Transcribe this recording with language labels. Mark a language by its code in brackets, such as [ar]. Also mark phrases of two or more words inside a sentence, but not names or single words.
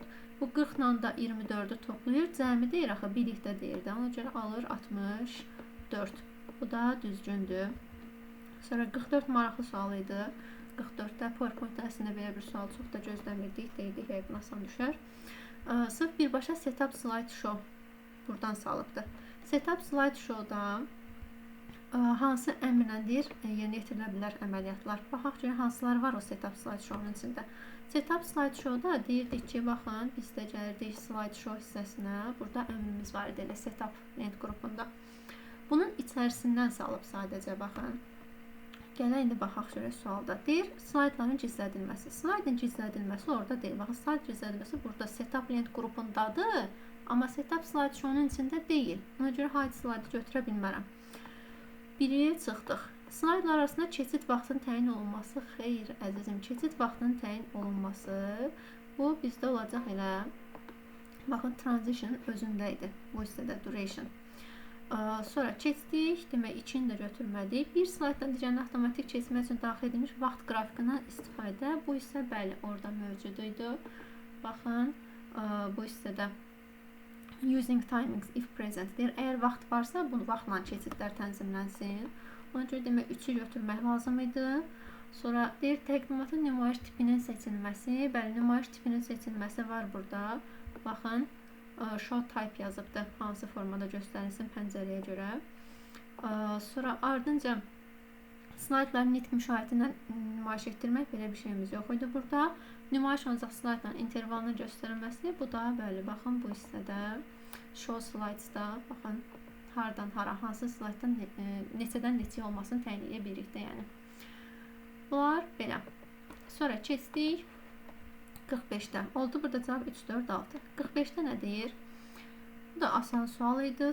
[az] Bu 40 ilə də 24-ü toplayır. Cəmi deyir axı, birlikdə deyir də. Ona görə alır 64. Bu da düzgündür. Sonra 44 maraqlı sual idi. 44-də PowerPoint dərsində belə bir sual çox da gözləmirdik. Deydik, yəqin asan düşər. Sırf birbaşa [en] setup slide show [az] buradan salıbdır. [en] Setup slide show'da [az] hansı əmrləndir yerinə yetirilə bilər əməliyyatlar. Baxaq görək hansılar var o [en] setup slide show'un [az] içində. [en] Setup slide show'da [az] deyirdik ki, baxın, biz də gəlirdik [en] slide show [az] hissəsinə. Burada əmrimiz var idi elə setup lent qrupunda. Bunun içərisindən salıb sadəcə baxın. Gələk indi baxaq görək sualda. Deyir, slaydların gizlədilməsi. Slaydın gizlədilməsi orada deyil. Baxın, slayd gizlədilməsi burada setup lent qrupundadır. Amma [en] setup slide show'un [az] içində deyil. Ona görə hide slaydı götürə bilmərəm. Biriyə çıxdıq. Slaydlar arasında keçid vaxtının təyin olunması. Xeyr, əzizim, keçid vaxtının təyin olunması. Bu bizdə olacaq elə. Baxın, transition özündə idi. Bu hissədə duration. Sonra keçdik. Demək, 2-ni də götürmədik. Bir slayddan digərini avtomatik keçmək üçün daxil edilmiş vaxt qrafikindən istifadə. Bu hissə, bəli, orada mövcud idi. Baxın, bu hissədə [en] using timings if present [az] deyir. Əgər vaxt varsa, bunu vaxtla keçidlər tənzimlənsin. Ona görə demək 3-ü götürmək lazım idi. Sonra deyir, təqdimatın nümayiş tipinin seçilməsi. Bəli, nümayiş tipinin seçilməsi var burada. Baxın, [en] show type [az] yazıbdır. Hansı formada göstərilsin pəncərəyə görə. Sonra ardınca slaydların nitq müşahidə ilə nümayiş etdirmək, belə bir şeyimiz yox idi burada. Nümayiş olacaq slaydların intervalını göstərilməsi. Bu da, bəli, baxın, bu hissədə [en] show slides-da, [az] baxın, hardan hara, hansı slayddan neçədən neçə olmasını təyin edə birlikdə, yəni. Bunlar belə. Sonra keçdik 45-də. Oldu burada cavab 3, 4, 6. 45-də nə deyir? Bu da asan sual idi.